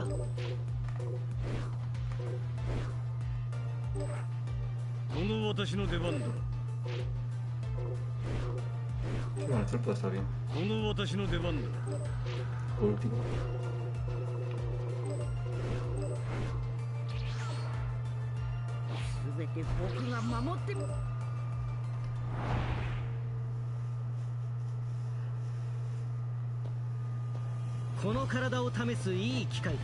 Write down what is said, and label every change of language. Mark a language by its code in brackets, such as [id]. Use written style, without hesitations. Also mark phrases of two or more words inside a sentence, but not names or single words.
[ja] この私の出番だ。 [es] Bueno, esto puede estar bien. [ja] この私の出番だ。 [es] Por último. [ja] すべて僕が守ってみ。この体を試すいい機会だ。